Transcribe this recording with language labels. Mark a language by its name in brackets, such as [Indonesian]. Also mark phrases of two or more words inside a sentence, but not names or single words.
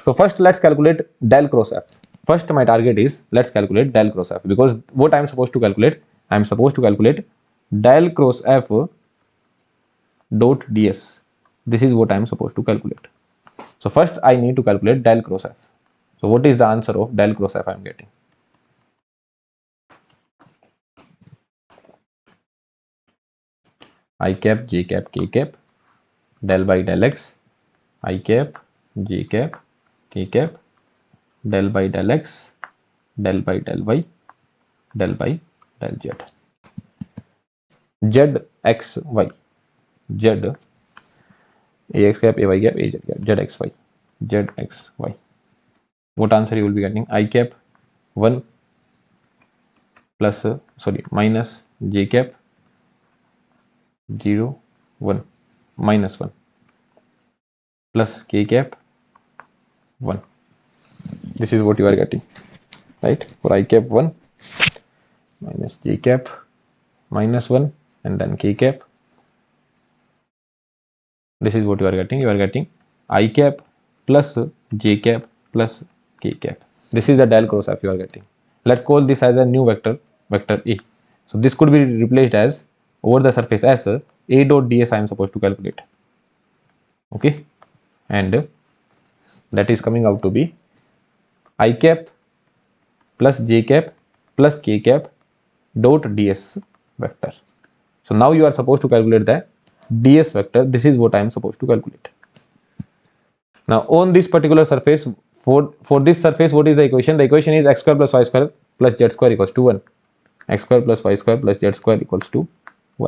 [English] So first let's calculate del cross f. First my target is, let's calculate del cross f, because what I am supposed to calculate? I am supposed to calculate del cross f dot ds. This is what I am supposed to calculate. So first I need to calculate del cross f. So what is the answer of del cross f I am getting? I cap, j cap, k cap, del by del x, I cap, j cap, k cap, del by del x, del by del y, del by del z. Z x y, z ax cap, ay cap, az cap, z x y, z x y. What answer you will be getting? I cap 1 plus minus j cap 0 1 minus 1 plus k cap 1. This is what you are getting, right? For I cap 1 minus j cap minus 1 and then k cap. This is what you are getting. You are getting I cap plus j cap plus k cap. This is the del cross f you are getting. Let's call this as a new vector, vector A. So this could be replaced as over the surface as A dot ds I am supposed to calculate. Okay, and that is coming out to be I cap plus j cap plus k cap dot ds vector. So now you are supposed to calculate the ds vector. This is what I am supposed to calculate. Now on this particular surface, for this surface, what is the equation? The equation is x square plus y square plus z square equals to 1. X square plus y square plus z square equals to 1.